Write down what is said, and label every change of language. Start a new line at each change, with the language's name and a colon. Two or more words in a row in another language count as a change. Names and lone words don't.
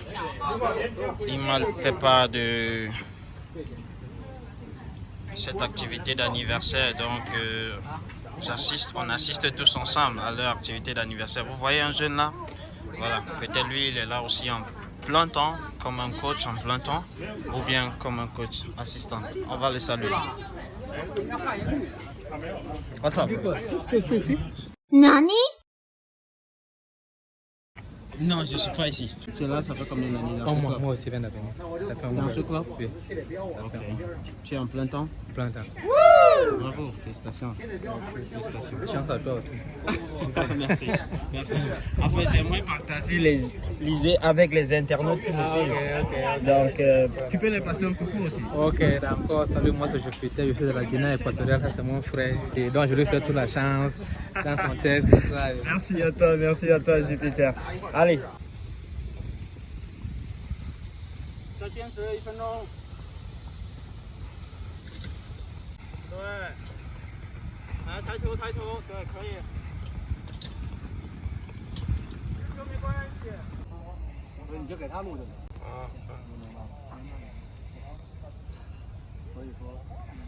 French: Il m'a fait part de cette activité d'anniversaire. Donc, on assiste tous ensemble à leur activité d'anniversaire. Vous voyez un jeune là? Voilà, peut-être lui, il est là aussi en plein temps, comme un coach en plein temps, ou bien comme un coach assistant. On va le saluer.
English: What's up?
French: Nani? Non, je ne suis pas ici. Tu es là, ça fait combien d'années? Moi aussi, viens de venir. Ça fait un Dans mois. ce club? Oui. Ok. Tu es en plein temps? Plein temps. Bravo, félicitations. Félicitations. Chance à toi aussi. Merci. Merci. En fait, j'aimerais partager les idées avec les internautes qui me suivent. Donc, tu peux les passer un coucou aussi. Ok, d'accord. Salut, moi c'est Jupiter, je suis de la Guinée équatoriale, ça c'est mon frère. Et donc je lui souhaite toute la chance dans son texte. Tout ça. Merci à toi, Jupiter. Allez.
Chinese: 再坚持1分钟。对，来抬头，对，可以。这没关系。所以你就给他录着。啊。所以说。